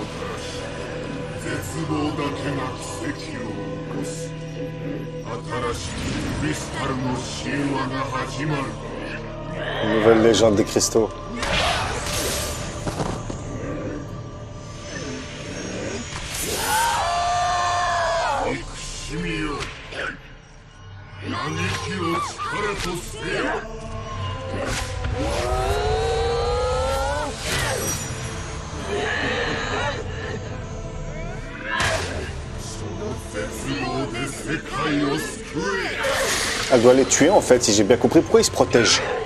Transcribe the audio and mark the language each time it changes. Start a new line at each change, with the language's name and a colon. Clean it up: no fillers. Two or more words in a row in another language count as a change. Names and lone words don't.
Japanese: 絶望だけが奇跡を起こす。新しきクリスタルの神話が始まる。
French: Nouvelle légende des cristaux.
Japanese: 憎しみよ、嘆きを力とせよ。その絶望で世界を救え。
French: Elle doit les tuer en fait, si j'ai bien compris. Pourquoi ils se protègent?